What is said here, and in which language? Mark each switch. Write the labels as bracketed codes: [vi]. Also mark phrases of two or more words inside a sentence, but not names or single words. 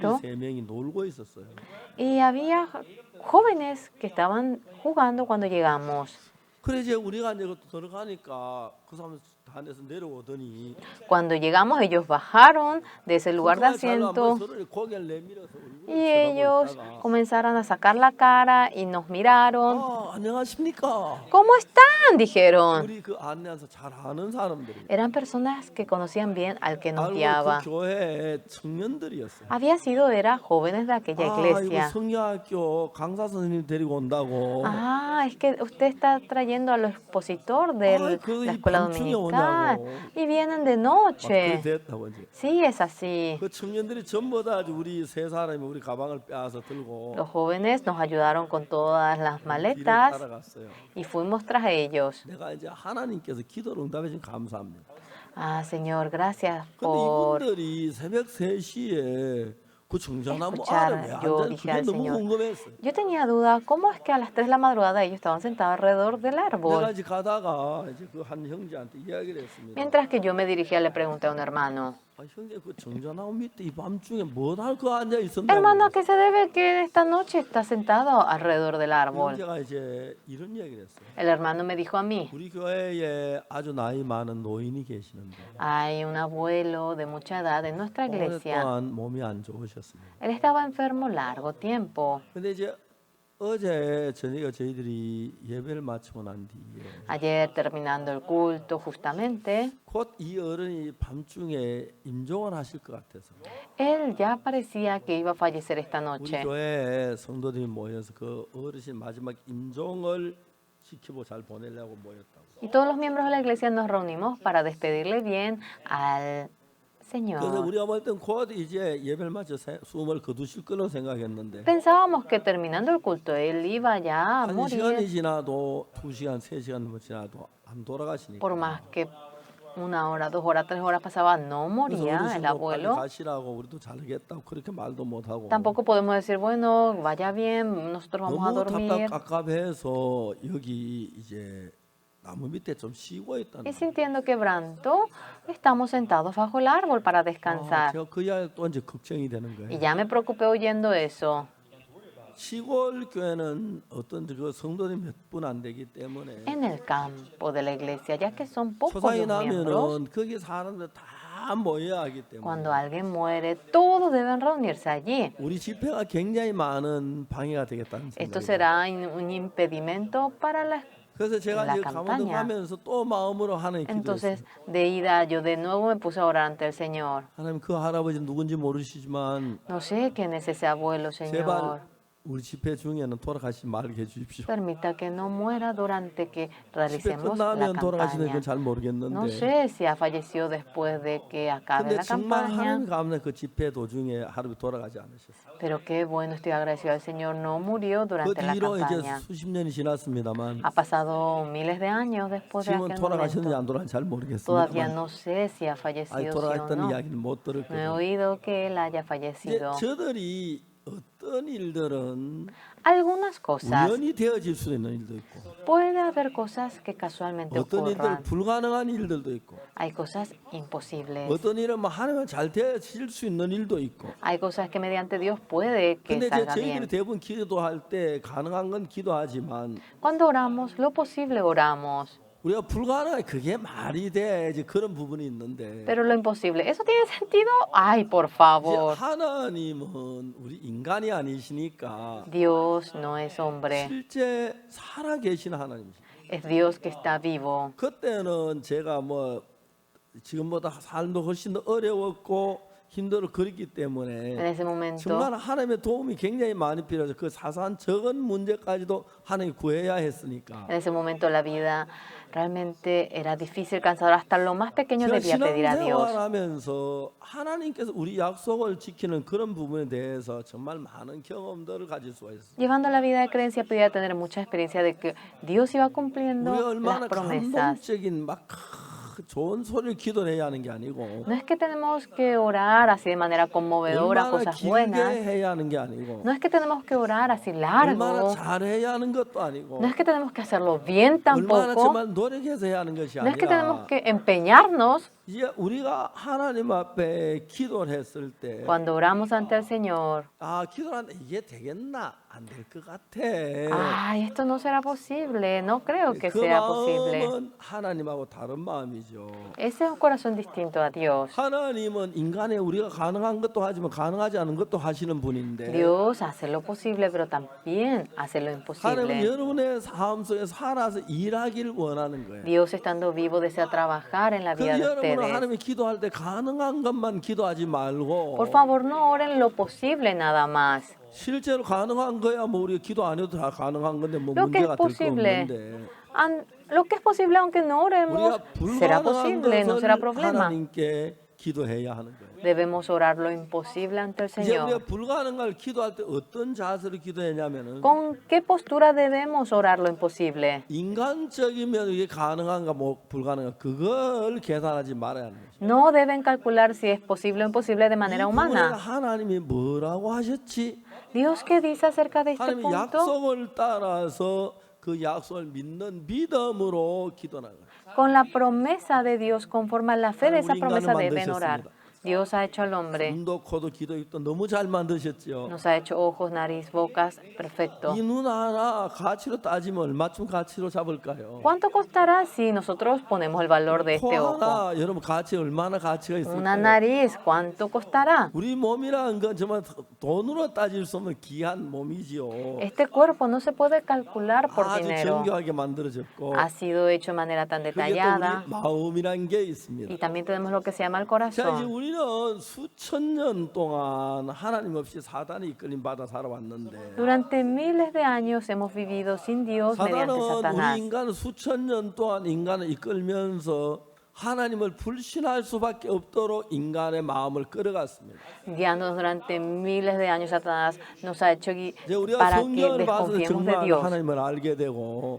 [es] entenebrecido. [ko] 3명이 놀고 있었어요. [es] Y había jóvenes que estaban jugando cuando llegamos. [ko] 그래 이제 우리가 이제 들어가니까 그 사람 단에서 내려오더니 [es] Cuando llegamos, ellos bajaron de ese lugar de [ko] 그동안 잘로 한번 [es] asiento [ko] 서로 고개를 내밀어서 얼굴을 [es] y ellos [ko] 쳐다보다가 [es] comenzaron a sacar la cara y nos miraron. [ko] 안녕하십니까? [es] ¿Cómo están? Dijeron. [ko] 우리 그 안내해서 잘 아는 사람들이 [es] Eran personas que conocían bien al que nos [ko] 알고 [es] guiaba. [ko] 그 교회의 청년들이었어요. [es] Era jóvenes de aquella [ko] 이거 [es] iglesia. [ko] 성경학교 강사 선생님 데리고 온다고. [es] Ah, es que usted está trayendo al expositor de Ay, [ko] 그 [es] la [ko] 이 [es] escuela [ko] 밤중에 [es] dominical [ko] 오냐고. [es] y vienen de [ko] 막 [es] noche. [ko] 그래 됐다고 이제. [es] Sí, es así. [ko] 그 청년들이 전부 다 우리 세 사람이 우리 가방을 빼앗아 들고 [es] Los jóvenes nos ayudaron con todas las [ko] 길을 [es] maletas [ko] 따라갔어요. [es] y fuimos tras ellos. [ko] 내가 이제 하나님께서 기도를 응답해 주신 감사합니다. [es] Ah, Señor, gracias [ko] 근데 [es] por [ko] 이분들이 새벽 3시에 그 정자나무 [es] escuchar. [ko] 아래 왜 [es] Yo [ko] 앉아? [es] dije [ko] 그게 [es] al [ko] 너무 [es] Señor. [ko] 궁금했어요. [es] Yo tenía duda, ¿cómo es que a las 3 de la madrugada ellos estaban sentados alrededor del [ko] 내가 [es] árbol? [ko] 이제 가다가 이제 그 한 형제한테 이야기를 했습니다. [es] Mientras que yo me dirigía, le pregunté a un hermano, [ko] 아, 형제 그 정자나무 밑에 이 밤중에 뭐할 거 앉아 있었나? [es] hermano, ¿a qué se debe que esta noche está sentado alrededor del árbol? [ko] 형제가 이제 이런 이야기를 했어요. [es] El hermano me dijo a mí, [ko] 우리 교회에 아주 나이 많은 노인이 계시는데 [es] hay un abuelo de mucha edad en nuestra iglesia. [ko] 오랫동안 몸이 안 좋으셨습니다. [es] Él estaba enfermo largo tiempo. [ko] 근데 이제 어제 저녁에 저희들이 예배를 마치고 난 뒤에 [es] Ayer terminando el culto justamente, [ko] 곧 이 어른이 밤중에 임종을 하실 것 같아서 [es] él ya parecía que iba a fallecer esta [ko] 우리 [es] noche. [ko] 교회 성도들이 모여서 그 어르신 마지막 임종을 지키고 잘 보내려고 모였다고. [es] Y todos los miembros de la iglesia nos reunimos para despedirle bien al [ko] 그래서 [es] Señor. [ko] 우리가 볼 땐 곧 이제 예배를 마쳐 숨을 거두실 거로 생각했는데 [es] Pensábamos que terminando el culto él iba ya a [ko] 한 [es] morir, [ko] 시간이 지나도 2시간, 3시간 지나도 안 돌아가시니까 [es] por más que 1 hora, 2 horas, 3 horas pasaba, no [ko] 그래서 [es] moría el [ko] 어르신도 빨리 [es] abuelo. [ko] 가시라고 우리도 잘하겠다고 그렇게 말도 못하고 [es] Tampoco podemos decir, bueno, vaya bien, nosotros vamos a [ko] 너무 [es] dormir. [ko] 답답해서 여기 이제 나무 밑에 좀 쉬고 있다는 [es] Y [ko] 거예요. [es] sintiendo quebranto, estamos sentados bajo el árbol para descansar. [ko] 제가 그 이야기 또 이제 걱정이 되는 [es] Y [ko] 거예요. [es] ya me preocupé oyendo eso. [ko] 시골 교회는 어떤 그 성도들이 몇 분 안 되기 때문에 [es] En el campo de la iglesia, ya que son pocos [ko] 초상이 [es] los miembros, [ko] 나면은 거기 사람들 다 모여야 하기 때문에 [es] cuando alguien muere, todos deben reunirse allí. [ko] 우리 집회가 굉장히 많은 방해가 되겠다는 [es] Esto [ko] 생각이 들어요. [es] será un impedimento para la... [ko] 그래서 제가 [es] la [ko] 이제 강원도 [es] campaña. [ko] 가면서 또 마음으로 하나님 [es] Entonces, [ko] 기도했어요. [es] de ida, yo de nuevo me puse a orar ante el Señor. [ko] 하나님 그 할아버지 누군지 모르시지만 [es] No sé quién es ese abuelo, Señor. [ko] 제발 우리 집회 중에는 돌아가시지 말게 해주십시오. [es] Permita que no muera durante que [ko] 집회 [es] realicemos la [ko] 끝나면 돌아가시는 [es] campaña. [ko] 건 잘 [es] No [ko] 모르겠는데 [es] sé si ha fallecido después de que acabe [ko] 근데 [es] la [ko] 정말 [es] campaña, [ko] 하나님 감사 그 집회 도중에 할아버지 돌아가지 않으셨어요. [es] pero qué bueno, estoy agradecido al Señor, no murió [ko] 그 [es] durante la [ko] 뒤로 이제 [es] campaña. [ko] 수십 년이 지났습니다만 [es] Ha pasado miles de años después de [ko] 지금은 [es] aquel [ko] 돌아가셨는지 [es] momento. [ko] 안 돌아가는지 잘 [es] Todavía [ko] 모르겠습니다만 [es] no sé si ha [ko] 아니 [es] fallecido sí o [ko] 돌아갔다는 [es] no. [ko] 이야기는 못 [es] No he [ko] 들었거든요. [es] oído que él haya [ko] 이제 [es] fallecido. [ko] 저들이 어떤 일들은 [es] Algunas cosas, [ko] 우연히 되어질 수 있는 일도 있고 [es] puede haber cosas que casualmente [ko] 어떤 일들 [es] ocurran. [ko] 불가능한 일들도 있고 [es] Hay cosas imposibles. [ko] 어떤 일은 뭐 하나님 잘 되어질 수 있는 일도 있고 [es] Hay cosas que mediante Dios puede que [ko] 근데 이제 [es] salga [ko] 저희들이 [es] bien. [ko] 대부분 기도할 때 가능한 건 기도하지만 [es] Cuando oramos, lo posible oramos, [ko] 우리가 불가능한 그게 말이 돼 이제 그런 부분이 있는데 [es] pero lo imposible, ¿eso tiene sentido? Ay, por [ko] 이제 [es] favor. [ko] 하나님은 우리 인간이 아니시니까 [es] Dios no es hombre, [ko] 실제 살아 계시는 하나님이시죠. [es] es Dios que está vivo. [ko] 그때는 제가 뭐 지금보다 삶도 훨씬 더 어려웠고 힘들어 그랬기 [es] En [ko] 때문에 [es] ese momento, [ko] 정말 하나님의 도움이 굉장히 많이 필요해서 그 사소한 적은 문제까지도 하나님 구해야 했으니까 [es] en ese momento la vida realmente era difícil, cansador, hasta lo más pequeño [ko] 제가 [es] debía pedir a Dios. [ko] 신앙생활하면서 하나님께서 우리 약속을 지키는 그런 부분에 대해서 정말 많은 경험들을 가질 수가 있어요. [es] Llevando la vida de creencia, podía tener mucha experiencia de que Dios iba [ko] 우리가 [es] cumpliendo [ko] 얼마나 [es] las promesas. [ko] 감동적인 막 좋은 소리를 기도해야 하는 게 아니고 [es] No es que tenemos que orar así de manera conmovedora, [ko] 얼마나 [es] cosas [ko] 길게 [es] buenas. [ko] 해야 하는 게 아니고 [es] No es que tenemos que orar así [ko] 얼마나 [es] largo. [ko] 잘해야 하는 것도 아니고 [es] No es que tenemos que hacerlo bien [ko] 얼마나 [es] tampoco. [ko] 정말 노력해서 해야 하는 것이 [es] No es que tenemos [ko] 아니라 [es] que empeñarnos. [ko] 이제 우리가 하나님 앞에 기도를 했을 때 [es] Cuando oramos ante el Señor, [ko] 아 기도를 하는데 이게 되겠나 안 될 것 같아. [es] ay, esto no será posible, no creo que [ko] 그 [es] sea posible. [ko] 마음은 하나님하고 다른 마음이죠. [es] Ese es un corazón distinto a Dios. [ko] 하나님은 인간의 우리가 가능한 것도 하지만 가능하지 않은 것도 하시는 분인데 [es] Dios hace lo posible, pero también hace lo [ko] 하나님은 [es] imposible. [ko] 여러분의 삶 속에 살아서 일하기를 원하는 거예요. [es] Dios estando vivo desea trabajar en la [ko] 그 [es] vida de [ko] 여러분은 [es] ustedes. [ko] 하나님이 기도할 때 가능한 것만 기도하지 말고 [es] Por favor, no oren lo posible nada más. [ko] 실제로 가능한 거야 뭐 우리가 기도 안 해도 다 가능한 건데 뭐 [es] Lo que es [ko] 문제가 될 거 [es] posible. [ko] 없는데 [es] Lo que es posible, aunque no oremos, [ko] 우리가 [es] será [ko] 불가능한 [es] posible, no será [ko] 것을 [es] problema. [ko] 하나님께 기도해야 하는 거예요. [es] Debemos orar lo imposible ante el [ko] 이제 우리가 [es] Señor. [ko] 불가능한 걸 기도할 때 어떤 자세로 기도했냐면은 [es] ¿Con qué postura debemos orar lo imposible? [ko] 인간적이면 이게 가능한가 뭐 불가능한가 그걸 계산하지 말아야 하는 거죠. [es] No deben calcular si es posible o imposible de [ko] 이 [es] manera [ko] 부분에 [es] humana. [ko] 하나님이 뭐라고 하셨지? [es] Dios, ¿qué dice acerca de este [ko] 하나님이 [es] punto? [ko] 약속을 따라서 그 약속을 믿는 믿음으로 기도하는 거예요. [es] Con la promesa de Dios, conforme a la fe de esa [ko] 우리 [es] promesa [ko] 인간을 [es] deben orar. [ko] 만드셨습니다. [es] Dios ha hecho al hombre, [ko] 눈도 코도 귀도 입도 너무 잘 만드셨죠. [es] nos ha hecho ojos, nariz, bocas, perfecto. [ko] 이 눈 하나 가치로 따지면 얼마쯤 가치로 잡을까요? [es] ¿Cuánto costará si nosotros ponemos el valor de [ko] 코 [es] este ojo? [ko] 하나 여러분 가치 얼마나 가치가 [es] Una [ko] 있을까요? [es] nariz, ¿cuánto costará? [ko] 우리 몸이라는 건 정말 돈으로 따질 수 없는 귀한 몸이지요. [es] Este cuerpo no se puede calcular por [ko] 아주 [es] dinero. [ko] 정교하게 만들어졌고 [es] Ha sido hecho de manera tan [ko] 그게 또 [es] detallada. [ko] 우리 마음이란 게 있습니다. [es] Y también tenemos lo que se llama el [ko] 자, 이제 [es] corazón. [ko] 우리는 수천 년 동안 하나님 없이 사단이 이끌림 받아 살아왔는데 [es] Durante miles de años hemos vivido sin Dios mediante [ko] 사단은 우리 [es] Satanás. [ko] 인간을 수천 년 동안 인간을 이끌면서 하나님을 불신할 수밖에 없도록 인간의 마음을 끌어갔습니다. [es] Guiándonos durante miles de años, Satanás nos ha hecho [ko] 이제 우리가 [es] para que [ko] 성경을 봐서 [es] desconfiemos de [ko] 정말 [es] Dios. [ko] 하나님을 알게 되고